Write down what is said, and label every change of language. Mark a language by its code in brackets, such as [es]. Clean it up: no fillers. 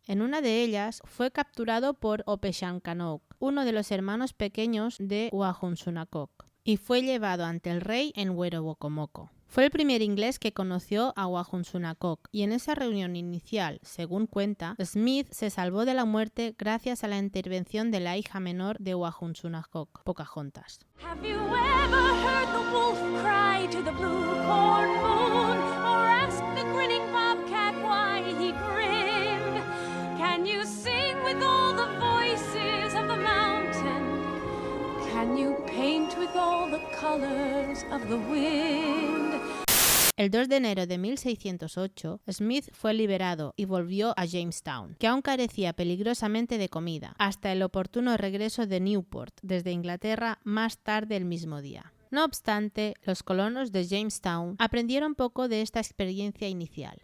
[es] En una de ellas fue capturado por Opeshankanock, uno de los hermanos pequeños de Wahunsunakok, y fue llevado ante el rey en Werowocomoco. Fue el primer inglés que conoció a Wahunsunakok y en esa reunión inicial, según cuenta, Smith se salvó de la muerte gracias a la intervención de la hija menor de Wahunsunakok, Pocahontas. [en] Have you ever heard the wolf cry to the blue corn moon, or ask the grinning bobcat why he grinned? Can you sing with all the voices of the mountain? Can you paint with all the colors of the wind? [es] El 2 de enero de 1608, Smith fue liberado y volvió a Jamestown, que aún carecía peligrosamente de comida, hasta el oportuno regreso de Newport desde Inglaterra más tarde el mismo día. No obstante, los colonos de Jamestown aprendieron poco de esta experiencia inicial.